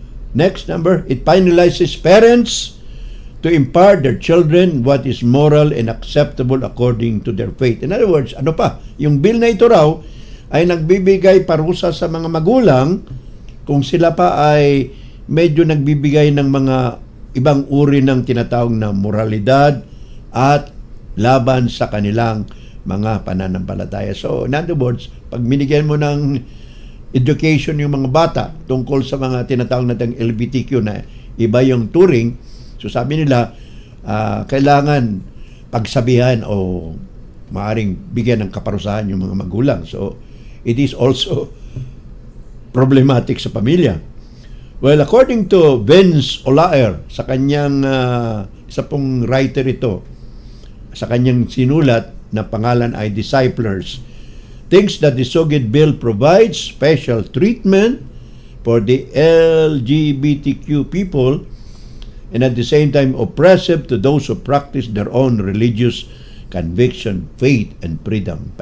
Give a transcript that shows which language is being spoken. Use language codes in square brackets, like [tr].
[en] Next number, it penalizes parents to impart their children what is moral and acceptable according to their faith. In other words, ano pa? [tl] Yung bill na ito raw ay nagbibigay parusa sa mga magulang kung sila pa ay medyo nagbibigay ng mga ibang uri ng tinatawag na moralidad at laban sa kanilang mga pananampalataya. [en] So, in other words, [tl] pag binigyan mo ng education yung mga bata tungkol sa mga tinatawag nating LGBTQ na iba yung turing, so sabi nila, kailangan pagsabihan o maaring bigyan ng kaparusahan yung mga magulang. [en] So, it is also problematic [tl] sa pamilya. [en] Well, according to Vince Olaer, [tl] sa kanyang, isa pong writer ito, sa kanyang sinulat na pangalan ay [en] Disciplers, thinks that the SOGI bill provides special treatment for the LGBTQ people and at the same time oppressive to those who practice their own religious conviction, faith, and freedom.